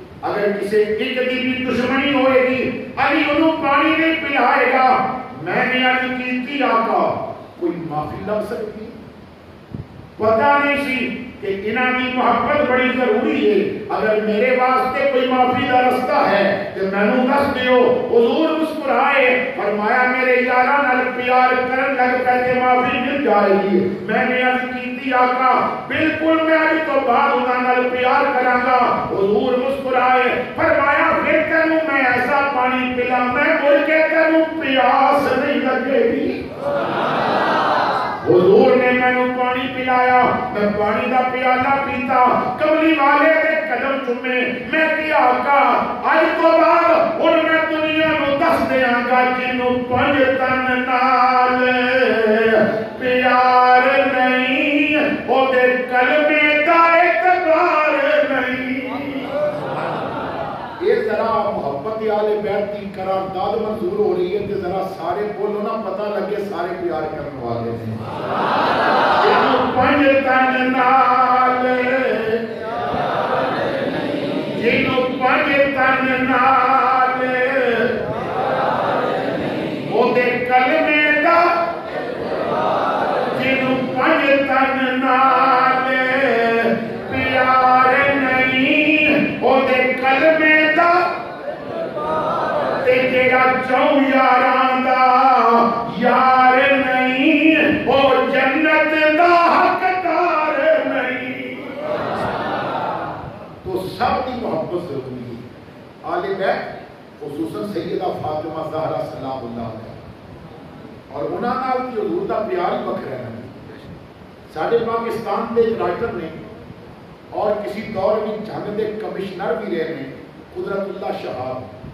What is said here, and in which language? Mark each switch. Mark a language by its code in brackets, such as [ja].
[pa] اگر کسی ایک دی بھی دشمنی ہوئے گی علی انہوں پانی نہیں پلائے گا. میں نے عرض کی آقا کوئی معافی لگ سکتی؟ پتہ نہیں سی کہ کہ انہاں دی محبت بڑی ضروری ہے. اگر میرے واسطے کوئی معافی کا رستہ ہے تو مینوں دس دیو. حضور مسکرائے فرمایا میرے یاراں نال پیار کرن لگ پے تے معافی مل جائے گی. میں نے عرض کیتی آقا بالکل میں اج تو بعد انہاں نال پیار کراں گا. حضور مسکرائے فرمایا پھر تینوں میں ایسا پانی پلاں میں مڑ کے تینوں پیاس نہیں لگے گی. حضور نے مینوں پانی پلایا, میں پانی دا پیالہ پیتا, کملی والے دے قدم چومے. میں کیا آقا اج تو بعد ہن میں دنیا نو دس دیاں گا جنوں پنج تن نال پیار نہیں او دے کلمے دا اعتبار نہیں. [ur] یہ ذرا محبت آل بیت کی قرارداد منظور ہو رہی ہے کہ ذرا سارے بولو نا پتہ لگے سارے پیار کرنے والے ہیں. [pa] پنج تن نال جنوں پنج تن نال او دے کلمے دا جنوں پنج تن نال پیار نہیں او دے کلمے تیرا چوں یاراں دا یار نہیں او جنت دا حقدار نہیں. [ur] تو سب کی محبت ضروری ہے. [pa] آل بیت خصوصاً سیدہ فاطمہ زہرا سلام اللہ علیہ اور انہاں نال کی حضور دا پیار ہی وکھرا ہے. ساڈے پاکستان دے رائٹر نے اور کسی دور میں جنگ دے کمشنر بھی رہے ہیں قدرت اللہ شہاب.